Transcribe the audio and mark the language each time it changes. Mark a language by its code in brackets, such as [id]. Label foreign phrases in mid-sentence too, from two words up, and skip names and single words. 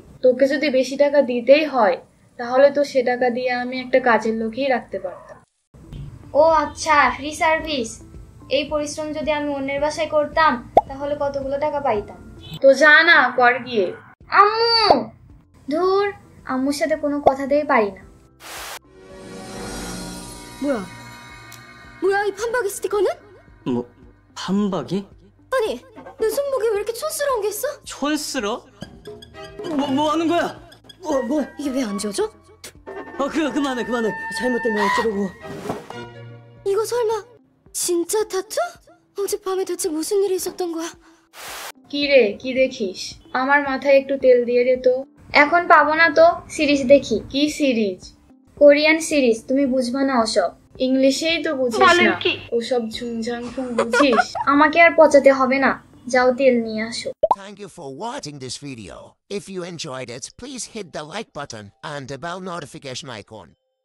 [bn] তোকে যদি বেশি টাকা দিতেই হয় তাহলে তো সে টাকা দিয়ে আমি একটা কাজের লোকই রাখতে পারতাম। ও আচ্ছা, ফ্রি সার্ভিস। এই পরিশ্রম যদি আমি অন্যের বাসায় করতাম তাহলে কতগুলো টাকা পাইতাম। তো যা না, কর গিয়ে। আম্মু! ধুর, আম্মুর সাথে কোনো কথাতেই পারি না। [ko] 뭐야? 뭐야 이 판박이 스티커는? 뭐 판박이? 아니 내 손목에 왜 이렇게 촌스러운 게 있어? 촌스러? 뭐 하는 거야? 뭐야? 이게 왜 안 지워져? 그만해. 잘못되면 어쩌려고? 이거 설마 진짜 타투? 어젯밤에 대체 무슨 일이 있었던 거야? [bn] কি রে, কি দেখিস? আমার মাথায় একটু তেল দিয়ে দে তো। এখন পাবো না তো, সিরিজ দেখি। কি সিরিজ? কোরিয়ান সিরিজ, তুমি বুঝবা না ওসব। ইংলিশেই তো বুঝিস না, ওসব ঝুংঝাং ফুং বুঝিস? আমাকে আর পচাতে হবে না, যাও তেল নিয়ে আসো। [en] Thank you for watching this video. If you enjoyed it, please hit the like button and the bell notification icon.